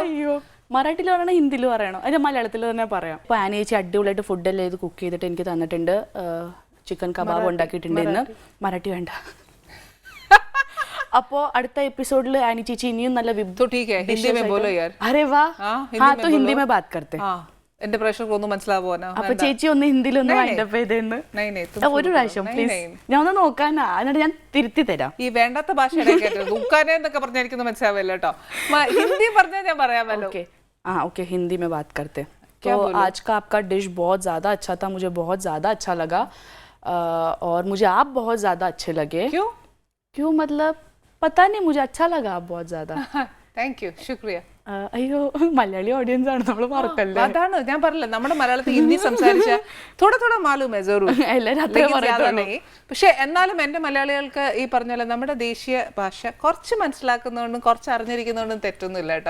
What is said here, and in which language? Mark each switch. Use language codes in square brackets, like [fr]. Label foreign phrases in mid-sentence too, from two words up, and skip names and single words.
[ml] മറാഠിയിൽ പറയണോ, ഹിന്ദിയിൽ പറയണോ? അതിന്റെ മലയാളത്തിൽ തന്നെ പറയാം. ഇപ്പൊ ആനി ചേച്ചി അടിപൊളിയായിട്ട് ഫുഡെല്ലാം ഇത് കുക്ക് ചെയ്തിട്ട് എനിക്ക് തന്നിട്ടുണ്ട്. ചിക്കൻ കബാബ് ഉണ്ടാക്കിയിട്ടുണ്ട് ഇന്ന്. മറാഠി വേണ്ട. അപ്പോ അടുത്ത എപ്പിസോഡിൽ ആനി ചേച്ചി ഇനിയും നല്ല [hi] अरे वाह, हिंदी में बात करते हैं. [ml] എന്റെ പ്രേക്ഷകർക്ക് ഒന്നും മനസ്സിലാവുമോ? അപ്പൊ ചേച്ചി ഒന്ന് ഹിന്ദിയിൽ ഒന്ന് വൈൻഡപ്പ് ചെയ്തെന്ന് ഒരു പ്രാവശ്യം പ്ലീസ്. ഞാൻ ഒന്ന് നോക്കാനാ, എന്നിട്ട് ഞാൻ തിരുത്തി തരാം. ഈ വേണ്ടാത്ത ഭാഷ നോക്കാനേ എന്നൊക്കെ പറഞ്ഞാൽ എനിക്കൊന്നും മനസ്സിലാവില്ല കേട്ടോ. ഹിന്ദി പറഞ്ഞാൽ ഞാൻ പറയാമല്ലോ. [hi] ओके, हिंदी में बात करते हैं. तो आज का आपका डिश बहुत ज़्यादा अच्छा था, मुझे बहुत ज़्यादा अच्छा लगा और मुझे आप बहुत ज़्यादा अच्छे लगे. क्यों मतलब पता नहीं, मुझे अच्छा लगा आप बहुत ज़्यादा. [en] thank you, ശുക്രിയ. [ml] അയ്യോ, മലയാളി ഓഡിയൻസ് ആണ്, നമ്മൾ മറക്കല്ലേ. അതാണ് ഞാൻ പറഞ്ഞില്ല, നമ്മുടെ മലയാളത്തിൽ ഹിന്ദി സംസാരിച്ച തോടെ മാലൂം പക്ഷെ എന്നാലും എന്റെ മലയാളികൾക്ക് ഈ പറഞ്ഞ പോലെ ദേശീയ ഭാഷ കുറച്ച് മനസ്സിലാക്കുന്നതുകൊണ്ടും കുറച്ച് അറിഞ്ഞിരിക്കുന്നതുകൊണ്ടും തെറ്റൊന്നുമില്ല കേട്ടോ.